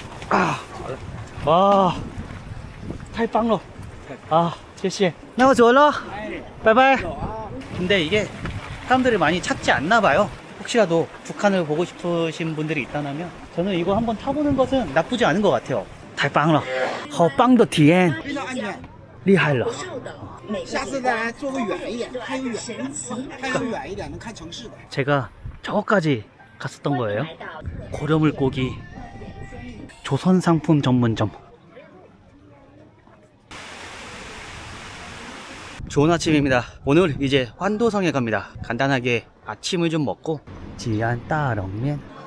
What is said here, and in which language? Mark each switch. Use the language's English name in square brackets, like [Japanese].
[Chinese] 아, 와, 太棒了. 아, 谢谢. 나走了. 바이바이. [Korean] 근데 이게 사람들이 많이 찾지 않나 봐요. 혹시라도 북한을 보고 싶으신 분들이 있다면 저는 이거 한번 타보는 것은 나쁘지 않은 것 같아요. [Chinese] 太棒了.好棒的体验. 非常安全，厉害了. 下次咱坐个远一点，开个远一点能看城市的。 [Korean] 제가 저거까지 갔었던 거예요. 고려물고기 조선상품 전문점. 좋은 아침입니다. 오늘 이제 환도성에 갑니다. 간단하게 아침을 좀 먹고 지안 따렁면.